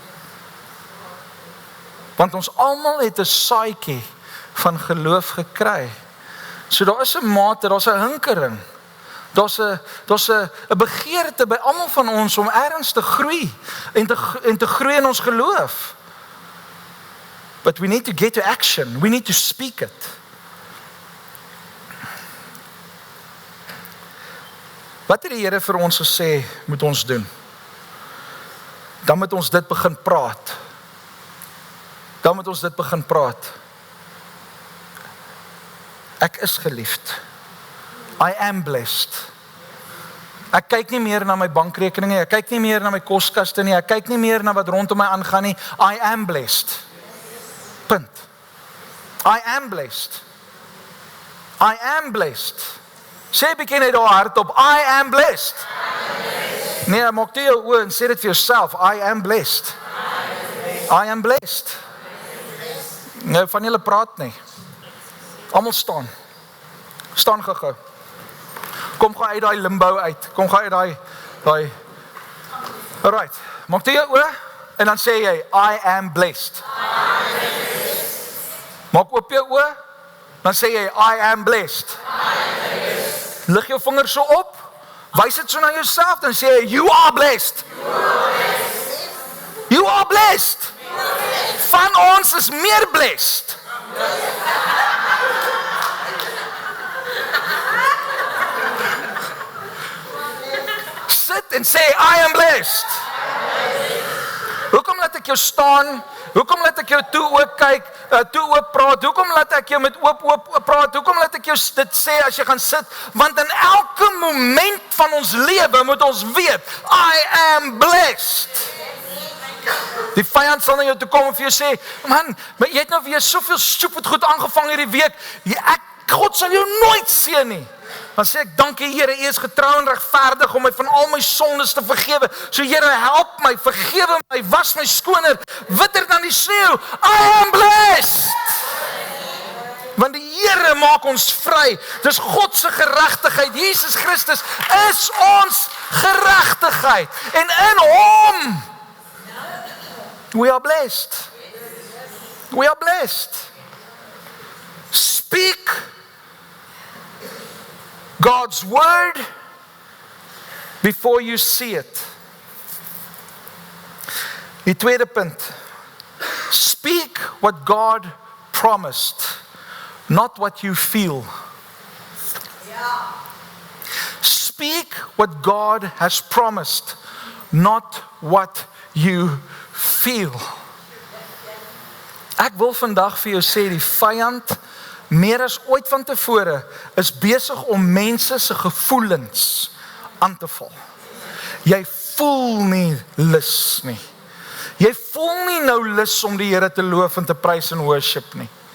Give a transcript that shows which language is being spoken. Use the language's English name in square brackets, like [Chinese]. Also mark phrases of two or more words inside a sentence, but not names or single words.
[Afrikaans] Want ons almal het 'n saadjie van geloof gekry. So daar is 'n mate, daar's 'n hinkering. Daar's 'n begeerte by almal van ons om ergens te groei en te groei in ons geloof. [English] But we need to get to action. We need to speak it. [Afrikaans] Wat het die Here vir ons gesê moet ons doen? Dan moet ons dit begin praat. Ek is geliefd. [English] I am blessed. [Afrikaans] Ek kyk nie meer na my bankrekening nie, ek kyk nie meer na my koskaste nie, ek kyk nie meer na wat rondom my aangaan nie. [English] I am blessed. Punt. I am blessed. I am blessed. [Afrikaans] Sê bietjie net daar hardop, [English] I am blessed. [Afrikaans] Nee, maak dit jou oë en sê dit vir jouself, [English] I am blessed. I am blessed. [Afrikaans] Nou van julle praat nie. Almal staan. Staan gou. Kom gou uit daai limbo uit. Kom gou uit daai. Alright. Maak jy oor en dan sê jy [English] I am blessed. [Afrikaans] Maak oop jou oë Dan sê jy, I am blessed. Lig jou vinger so op, wys dit so na jouself, dan sê jy, [English] you are blessed. You are blessed. [Afrikaans] Van ons is meer blessed. Sit en sê, [English] I am blessed. [Afrikaans] Hoekom laat ek jou staan? Hoekom laat ek jou toe oop kyk, toe oop praat? Hoekom laat ek jou met oop praat? Hoekom laat ek jou dit sê as jy gaan sit? Want in elke moment van ons lewe moet ons weet, [English] I am blessed. [Afrikaans] Die vyand sal na jou toe kom en vir jou sê, man, maar jy het nou weer soveel stupid goed aangevang hierdie week. God sal jou nooit seën nie. Dan sê ek, dankie Here, U is getrou en regverdig om my van al my sondes te vergewe. So Here, help my, vergewe my, was my skoner, witter dan die sneeu. [English] I am blessed. [Afrikaans] Want die Here maak ons vry. Dis God se geregtigheid. Jesus Christus is ons geregtigheid. En in hom [English] we are blessed. We are blessed. Speak God's word before you see it. [Afrikaans] Die tweede punt. [English] Speak what God promised, not what you feel. Speak what God has promised, not what you feel. [Afrikaans] Ek wil vandag vir jou sê, die vyand meer as ooit van tevore is besig om mense se gevoelens aan te val. Jy voel nie lus nie. Jy voel nie nou lus om die Here te loof en te prys en worship nie.